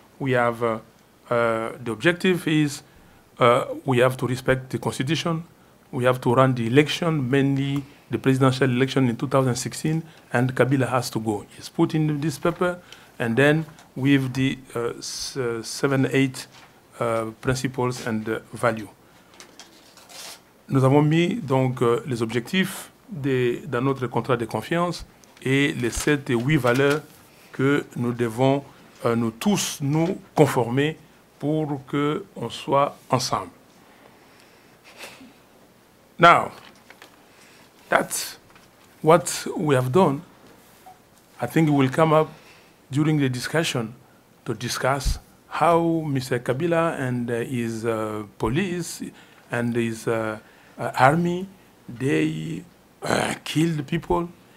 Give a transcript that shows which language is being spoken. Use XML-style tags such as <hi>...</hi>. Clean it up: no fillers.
<en>We have, the objective is we have to respect the Constitution, we have to run the election, mainly the presidential election in 2016, and Kabila has to go. It's put in this paper, and then with the 7-8 principles and value.</en> <fr>Nous avons mis donc les objectifs dans notre contrat de confiance et les 7 et 8 valeurs que nous devons nous tous nous conformer pour qu'on soit ensemble.</fr> <en>Now, that's what we have done. I think we will come up during the discussion to discuss how Mr. Kabila and his police and his army, they killed people.</en>